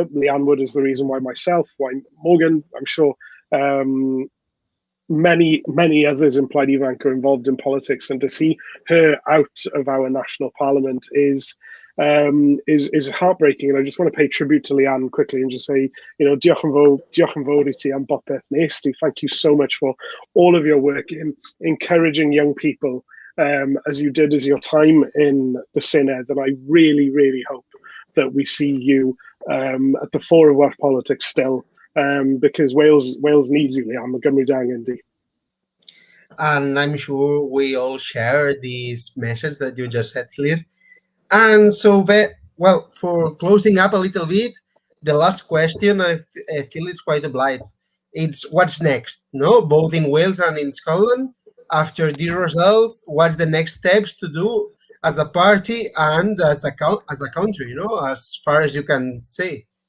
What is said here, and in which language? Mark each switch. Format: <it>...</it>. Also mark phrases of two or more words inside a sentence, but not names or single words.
<en>Leanne Wood is the reason why myself, why Morgan, I'm sure many others in Plaid Ifanc are involved in politics, and to see her out of our national parliament is heartbreaking. And I just want to pay tribute to Leanne quickly and just say,</en> <cy>diolch yn fawr I ti am bopeth nes ti.</cy> <en>Thank you so much for all of your work in encouraging young people, as you did as your time in the Senedd. And I really, really hope that we see you at the fore of Welsh politics still, because Wales needs you, Liam.</en> <cy>Mae Gymru angen di.</cy> <en>And I'm sure we all share this message that you just said, Clear. And so, well, for closing up a little bit, the last question, I feel it's quite obliged. It's what's next, no? Both in Wales and in Scotland. After these results, what's the next steps to do as a party and as a country, as far as you can say.</en>